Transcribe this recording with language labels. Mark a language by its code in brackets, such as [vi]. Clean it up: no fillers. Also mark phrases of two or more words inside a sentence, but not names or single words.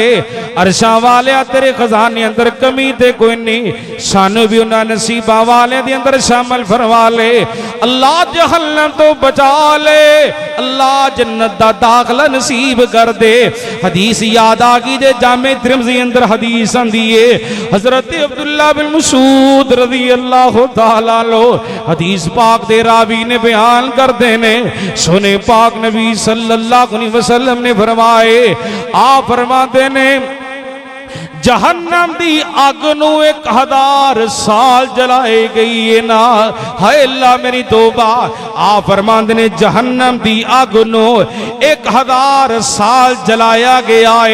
[pa] عرشاں والے تیرے خزانے اندر کمی تے کوئی نہیں سانوں بھی انہاں نے نصیبا والے دے اندر شامل فرما لے. اللہ جہنم توں بچا لے اللہ جنت دا داخلہ نصیب کر دے. حدیث یاد آ گئی جے جامع ترمذی اندر حدیث آندی ہے حضرت عبداللہ بن مسعود [ar] رضي الله تعالى عنه [pa] حدیث پاک دے راوی نے بیان کرتے نے سنے پاک نبی [ar] صلى الله عليه وسلم [pa] نے فرمائے آپ فرماتے نے جہنم دی اگ نوں 1000 سال جلائی گئی ہے نا ہائے اللہ میری توبہ. آپ فرماتے نے جہنم دی اگ نوں 1000 سال جلایا گیا ہے.